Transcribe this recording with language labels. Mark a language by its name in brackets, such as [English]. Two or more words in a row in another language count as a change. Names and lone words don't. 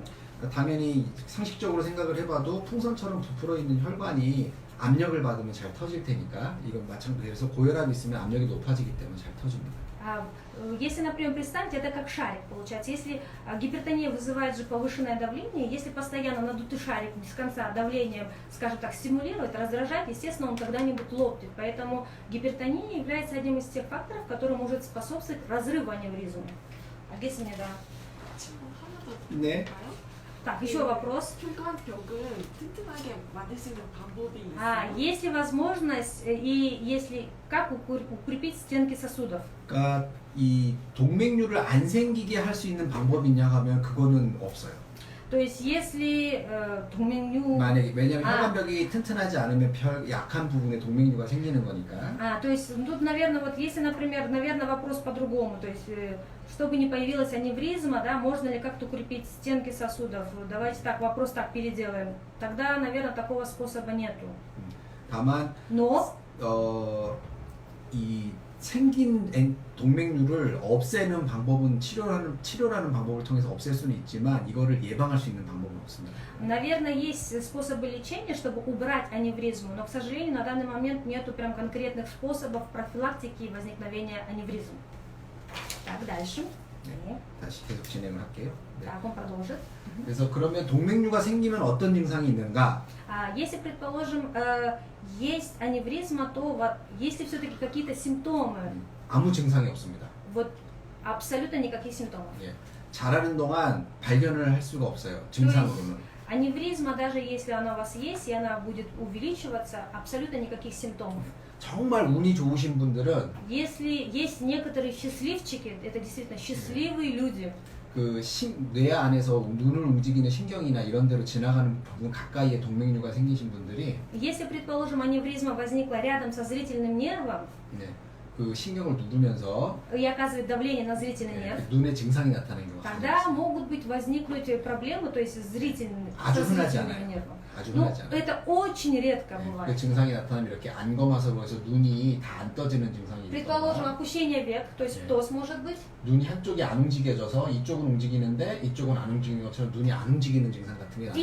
[Korean] 당연히 상식적으로 생각을 해봐도 풍선처럼 부풀어 있는 혈관이 압력을 받으면 잘 터질 테니까 이건 마찬가지로 그래서 고혈압이 있으면 압력이 높아지기 때문에 잘 터집니다. [Russian] Если, например, представьте, это как шарик получается. Если гипертония вызывает же повышенное давление, если постоянно надутый шарик без конца давлением, скажем так, стимулирует, раздражает, естественно, он когда-нибудь лопнет. Поэтому гипертония является одним из тех факторов, который может способствовать разрыву аневризмы. [Korean] 알겠습니다. 네. [Russian] Так, еще вопрос. [Korean] 혈관벽을 튼튼하게 만들 수 있는 방법이 있어요? [Russian] Есть ли возможность и если как укрепить стенки сосудов? [Korean] 그러니까 이 동맥류를 안 생기게 할 수 있는 방법이 있냐 하면 그거는 없어요. [Russian] То есть если 동맥류 [Korean] 만약에 왜냐면 혈관벽이 튼튼하지 않으면 약한 부분에 동맥류가 생기는 거니까. [Russian] то есть тут, наверное, вот если, например, наверное, вопрос по-другому, то есть чтобы не появилась аневризма, да, можно ли как-то укрепить стенки сосудов? Давайте так, вопрос так переделаем. Тогда, наверное, такого способа нету. [Korean] 다만 [Russian] Но [Korean] 이 생긴 동맥류를 없애는 방법은 치료라는 방법을 통해서 없앨 수는 있지만 이거를 예방할 수 있는 방법은 없습니다. [Russian] Наверное, есть способы лечения, чтобы убрать аневризму, но, к сожалению, на данный момент нету прям конкретных способов профилактики и возникновения аневризм. Так, дальше. [Korean] 네, 다시 계속 진행을 할게요. 네. [Russian] Так, он продолжит. [Korean] 그래서 그러면 동맥류가 생기면 어떤 증상이 있는가? [Russian] Если, предположим, есть аневризма, то есть ли все-таки какие-то симптомы? [Korean] 아무 증상이 없습니다. [Russian] Вот абсолютно никаких симптомов. [Korean] 예. 자라는 동안 발견을 할 수가 없어요. 증상으로는. [Russian] Аневризма, даже если она у вас есть, и она будет увеличиваться, абсолютно никаких симптомов. [Korean] 정말 운이 좋으신 분들은 [Russian] Если есть некоторые счастливчики, это действительно счастливые люди, [Korean] 그 뇌 안에서 눈을 움직이는 신경이나 이런 데로 지나가는 부분 가까이에 동맥류가 생기신 분들이 [Russian] если, предположим, аневризма возникла рядом со зрительным нервом [Korean] 네, 그 신경을 누르면서 [Russian] и оказывает давление на зрительный нерв, [Korean] 눈에 증상이 나타나는 경우가 [Russian] тогда [Korean] 있어요. [Russian] могут быть возникнуть проблемы, то есть со зрительным нервом. [Korean] 아주 [Russian] Ну, [Korean] 흔하지 않아요. [Russian] это очень редко [Korean] 그 [Russian] бывает. [Korean] 증상이 나타나면 이렇게 안검하서 보여서 눈이 다 안 떠지는 증상이 [Russian] Предположим, [Korean] 있거나 [Russian] опущение век, то есть птоз может быть. [Korean] 눈이 한쪽이 안 움직여져서 이쪽은 움직이는데 이쪽은 안 움직이는 것처럼 눈이 안 움직이는 증상 같은 게